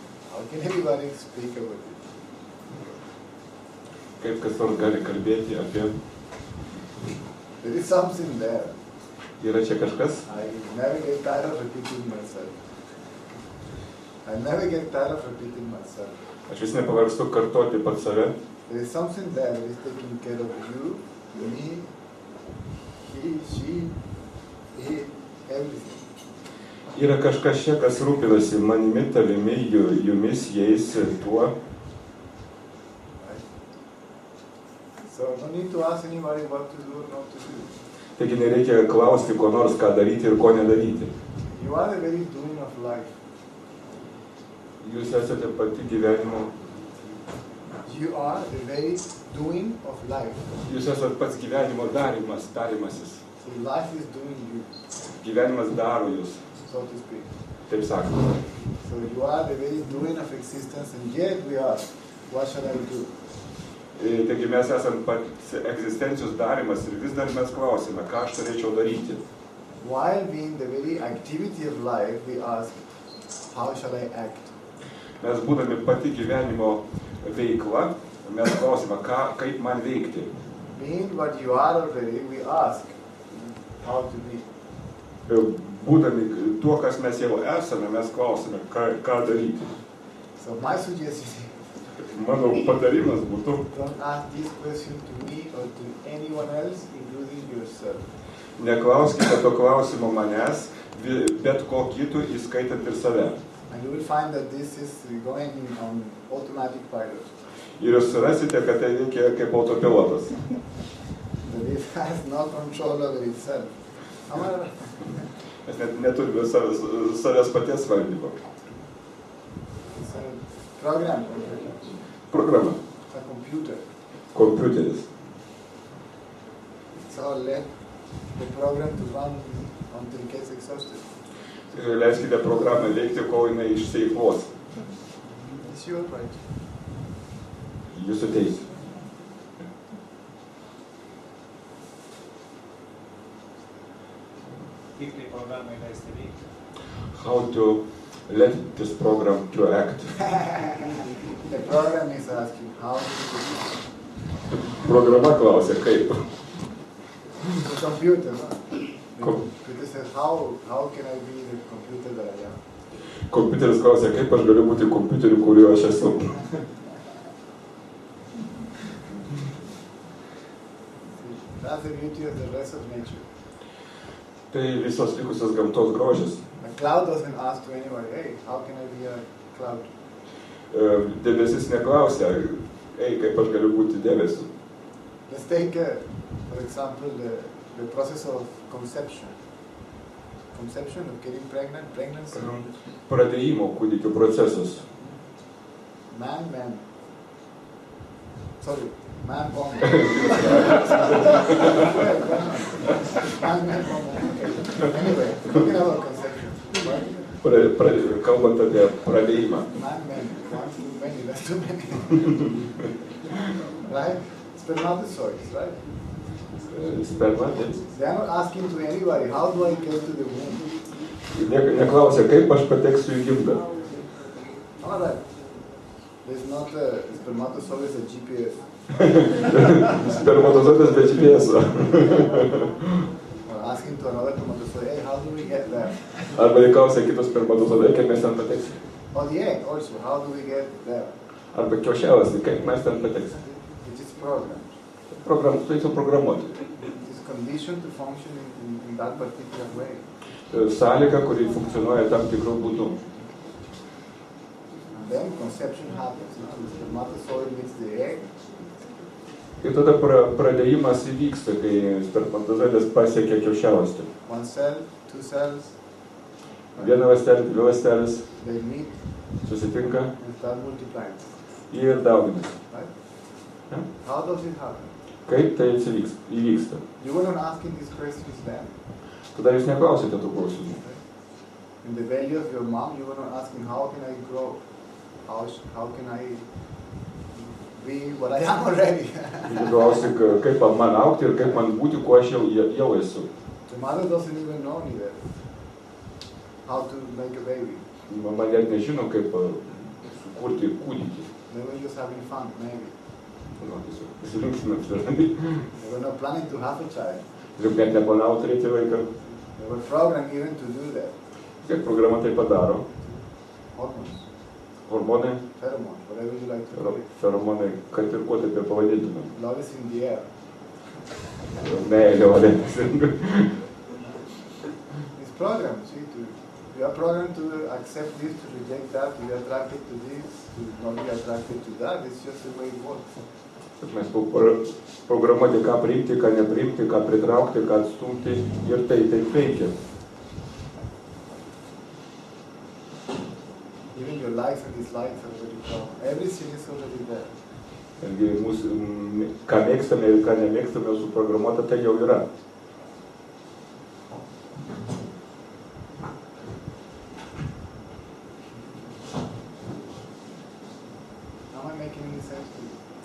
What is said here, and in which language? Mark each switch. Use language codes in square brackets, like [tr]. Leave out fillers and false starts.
[en] How can everybody speak about it? [lt] Kaip kas nors gali kalbėti apie... [en] There is something there. [lt] Yra čia kažkas? [en] I never get tired of repeating myself. [lt] Aš vis nepavargstu kartoti pats save. [en] There is something there that is taking care of you, me, he, she, it, everything. [lt] Yra kažkas čia, kas rūpinasi manimi, tavimi, jumis, jais, tuo. [en] So no need to ask anybody what to do or not to do. [lt] Taigi nereikia klausti, ko nors, ką daryti ir ko nedaryti. [en] You are the very doing of life. [lt] Jūs esate pati gyvenimo. [en] You are the very doing of life. [lt] Jūs esate pats gyvenimo darimasis. [en] So life is doing you, [lt] Gyvenimas daro jūs, [en] so to speak. [lt] taip sakoma. [en] So you are the very doing of existence, and yet we ask, what shall I do? [lt] Taigi mes esame pats egzistencijos darimas ir vis dar mes klausime, ką aš turėčiau daryti. [en] While being the very activity of life, we ask, how shall I act? [lt] Mes būdami pati gyvenimo veikla, mes klausime, kaip man veikti. [en] Being what you are already, we ask, how to be. [lt] Būdami tuo, kas mes jau esame, mes klausime, ką daryti. [en] So my suggestion is, [lt] Mano patarimas būtų, [en] don't ask this question to me or to anyone else, including yourself. [lt] neklauskite to klausimo manęs, bet ko kitų, įskaitant ir save. [en] And you will find that this is going on automatic pilot. [lt] Ir jūs surasite, kad tai veikia kaip autopilotas. [en] That it has no control over itself. [lt] Mes net neturime savęs paties valdymo. [en] It's a program, [lt] Programa. [en] a computer. [lt] Kompiuteris. [en] So let the program to run until it gets exhausted. [lt] Leiskite programą veikti, kol jinai išsieikvos. [en] It's your right. [lt] Jūsų teisė. Kaip tai programai leisti veikti? [en] How to let this program to act. The program is asking how to do [lt] Programa klausia, kaip. [en] it. The computer, no? The [lt] Com- [en] computer says, how can I be the computer that I am? [lt] Kompiuteris klausia, kaip aš galiu būti kompiuteriu, kuriuo aš esu. [en] That's the beauty of the rest of nature. [lt] Tai visos likusios gamtos grožis. [en] A cloud doesn't ask to anybody, hey, how can I be a cloud? [lt] Debesis neklausia, ei, kaip aš galiu būti debesiu. [en] Let's take, for example, the process of conception. Conception of getting pregnant, pregnancy. [lt] Pradėjimo kūdikio procesas. [en] Man, woman. Man, woman. Okay. Anyway, talking about conception. [lt] Kalbant apie pradėjimą. [en] Man, one too many, that's too many. Right? Spermatozoids, right? [lt] Sperma. [en] They are not asking to anybody, how do I get to the womb? [lt] Neklausia, kaip aš pateksiu į gimdą. [en] All right. There's not a spermatozoid as a GPS. [lt] Spermatozoidas be GPS-o. [en] Or asking to another spermatozoid, hey, how do we get there? [lt] Arba klausia kitos spermatozoidai, kaip mes ten pateksim. [en] Or the egg also, how do we get there? [lt] Arba kiaušialas, kaip mes ten pateksim. [en] It is programmed. [lt] Tai jau programuoti. [en] It is conditioned to function in that particular way. [lt] Sąlyga, kuri funkcionuoja tam tikrų būdų. [en] And then conception happens. No? The spermatozoid meets the egg. [lt] Ir tada pradėjimas įvyksta, kai spermatozoidas pasiekia kiaušialąstį. [en] One cell, two cells. [lt] Viena ląstelė, dvi ląstelės [en] They meet [lt] susitinka [en] and start multiplying. [lt] ir dauginasi. [en] Right? Yeah. How does it happen? [lt] Kaip tai įvyksta? [en] You were not asking these questions then. [lt] Tada jūs neklausite tų klausimų. [en] In the belly of your mom, you were not asking, how can I grow? How can I be what I am already? [lt] Jūs klausit, kaip man augti ir kaip man būti, kuo aš jau esu. [en] The mother doesn't even know neither how to make a baby. [lt] Mama net nežino, kaip sukurti kūdikį. [en] They were just having fun, maybe. [lt] Tiesiog pasilinksminant. [en] They were not planning to have a child. [lt] Tiesiog net neplanavo turėti vaiką. [en] They were programmed even to do that. [lt] Kiek programa tai padaro? [en] Hormones, [lt] Hormonai, [en] pheromones, whatever you like to call it. [lt] feromonai, kad ir kuo taip pavadintume. [en] Love is in the air. [lt] Meilė vadinasi. [en] It's programmed, see, you are programmed to accept this, to reject that, to be attracted to this, to not be attracted to that. It's just the way it works. [lt] Mes programuoti, ką priimti, ką nepriimti, ką pritraukti, ką atstumti ir tai taip veikia. [en] Even your likes and dislikes are already programmed. Everything is already there. [lt] Mūsų, ką mėgstame ir ką nemėgstame suprogramuota, tai jau yra. [en] Am I making any sense to you?